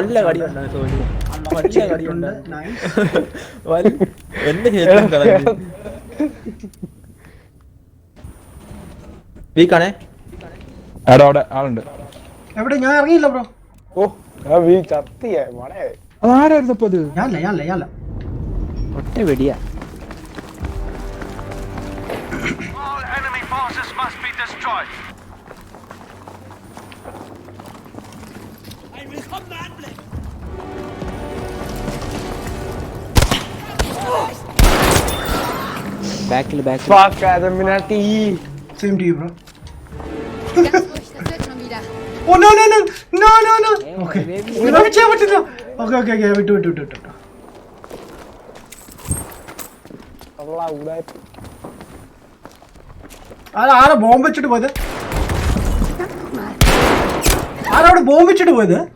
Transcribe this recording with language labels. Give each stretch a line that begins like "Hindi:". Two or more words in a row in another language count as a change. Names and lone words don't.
Malayalam: വീക്കാണേ. അവിടെ ആളുണ്ട്. എവിടെ? ഞാൻ ഇറങ്ങിയില്ല ബ്രോ. അതാരായിരുന്നു അപ്പൊ? അത് ഞാനല്ല ഒറ്റ വെടിയാ.
English: All enemy forces must be destroyed.
Malayalam: ബാക്കിൽ
English: Fuck Adamminati. Same to you, bro.
German: Ganz ruhig, das wird schon wieder.
English: Oh no.
Malayalam: Okay. നമുക്ക് ചെയ്യാൻ പറ്റില്ല. Okay. വിട്ടു. ആരാ ബോംബ് വെച്ചിട്ട് പോയത്? ആരവിടെ ബോംബ് വെച്ചിട്ട് പോയത്?